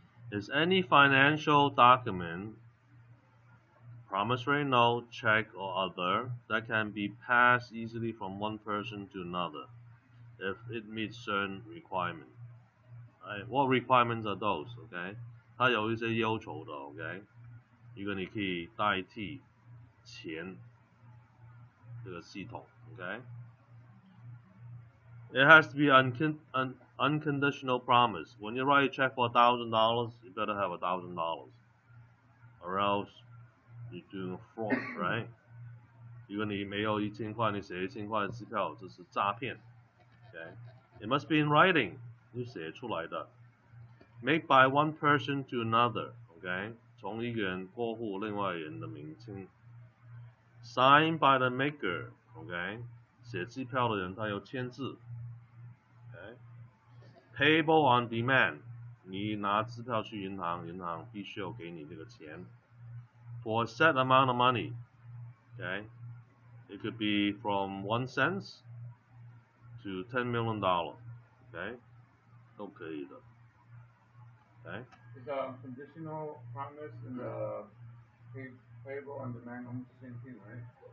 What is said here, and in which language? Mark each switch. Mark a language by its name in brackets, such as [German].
[English] Is any financial document, promissory note, check, or other, that can be passed easily from one person to another if it meets certain requirements. Right? What requirements are those? [Chinese] Okay? 它有一些要求的 OK? 一个你可以代替钱这个系统 OK? [English] It has to be unconditional promise. When you write a check for $1,000, you better have $1,000, or else you're doing fraud, right? [Chinese] 如果你没有1000块，你写1000块的支票，这是诈骗。 [English] Okay? It must be in writing. [Chinese] 你写出来的。 [English] Made by one person to another. Okay? [Chinese] 从一个人过户另外一个人的名称。 [English] Signed by the maker. Okay? [Chinese] 写支票的人他有签字。 [English] Okay? Payable on demand. [Chinese] 你拿支票去银行，银行必须要给你这个钱。 [English] For a set amount of money. Okay? It could be from 1 cent to $10 million. [Chinese] Okay? 都可以的。Okay? [English] Is a conditional promise and the payable on demand almost the same thing, right?